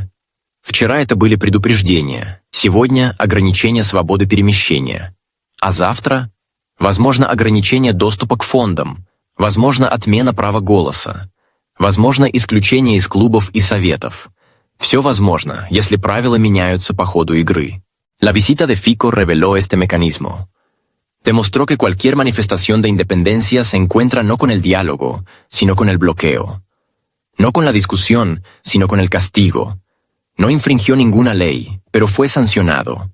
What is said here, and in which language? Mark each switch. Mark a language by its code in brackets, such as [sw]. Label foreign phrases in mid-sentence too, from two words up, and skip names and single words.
[ru] Вчера это были предупреждения, сегодня – ограничение свободы перемещения. А завтра – возможно ограничение доступа к фондам, возможно отмена права голоса, возможно исключение из клубов и советов. Все возможно, если правила меняются по ходу игры. [es] La visita de Fico reveló este mecanismo. Demostró que cualquier manifestación de independencia se encuentra no con el diálogo, sino con el bloqueo. No con la discusión, sino con el castigo. No infringió ninguna ley, pero fue sancionado.